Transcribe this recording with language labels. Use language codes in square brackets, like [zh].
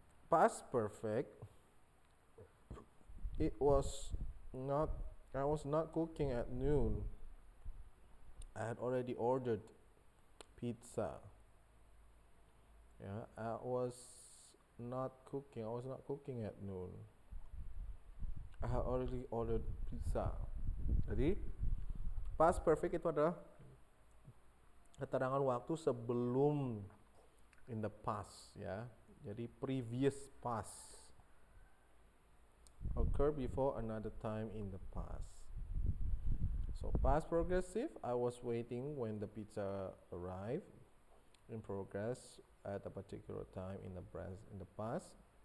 [en] Past perfect. I was not cooking at noon. I had already ordered pizza. Yeah, I was not cooking. I was not cooking at noon. I had already ordered pizza. [id] Jadi past perfect itu adalah keterangan waktu sebelum [en] in the past, [id] ya. [en] Jadi previous past occur before another time in the past. So past progressive, I was waiting when the pizza arrived. In progress at a particular time in the past.